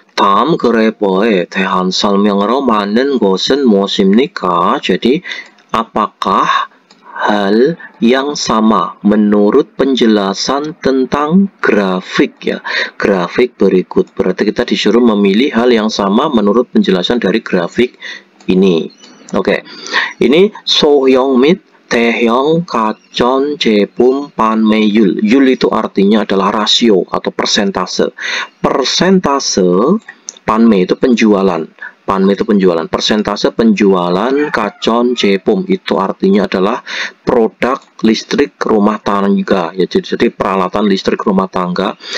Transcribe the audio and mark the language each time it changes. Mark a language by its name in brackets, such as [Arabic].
[Korean] 다음 그래퍼에 대한 설명으로 맞는 것은 무엇입니까? [Indonesian] Jadi apakah hal yang sama menurut penjelasan tentang grafik ya, grafik berikut. Berarti kita disuruh memilih hal yang sama menurut penjelasan dari grafik ini. Oke. [Korean] Ini 소형 및 대형 가전 제품 판매율. [Indonesian] 율 itu artinya adalah rasio atau persentase. Persentase 판매 itu penjualan. Panme itu penjualan, persentase penjualan 가전 제품 itu artinya adalah produk listrik rumah tangga ya, jadi peralatan listrik rumah tangga.